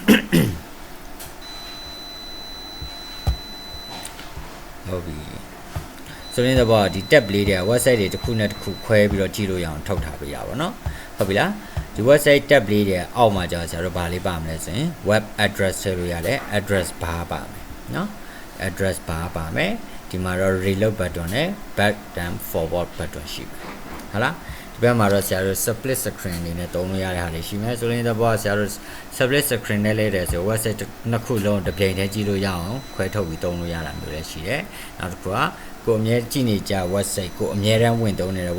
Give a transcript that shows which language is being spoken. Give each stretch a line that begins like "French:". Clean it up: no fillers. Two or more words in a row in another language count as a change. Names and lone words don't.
Burmese: ဟုတ်ပြီဆိုရင်တော့ဒီ tab လေးတွေက website တွေတစ်ခုနဲ့တစ်ခုခွဲပြီးတော့ကြည့်လို့ရအောင်ထုတ်ထားပေးရပါတော့ဟုတ်ပြီလားဒီ
English: website tab
Burmese: လေးတွေအောက်မှာကြာဆရာတို့ဗာလေးပါမယ်ဆိုရင်
English: web address
Burmese: ထည့်လို့ရတယ်
English: address bar
Burmese: ပါမယ်နော်
English: address bar
Burmese: ပါမယ်ဒီမှာ တော့
English: reload button
Burmese: နဲ့
English: back and forward button
Burmese: ရှိမယ်ဟုတ်လားဒီဘက်မှာတော့ဆရာတို့
English: split screen
Burmese: အနေနဲ့သုံးလို့ရတဲ့ဟာတွေရှိမယ်ဆိုရင်တော့ဆရာတို့
English: split screen
Burmese: နဲ့လေးတယ်ဆို website နှစ်ခုလုံးတစ်ပြိုင်တည်းကြည့်လို့ရအောင်ခွဲထုတ်ပြီးသုံးလို့ရတာမျိုးလည်းရှိတယ်နောက်တစ်ခုကကိုအမြဲကြည့်နေကြ website ကိုအမြဲတမ်းဝင်သုံးနေတဲ့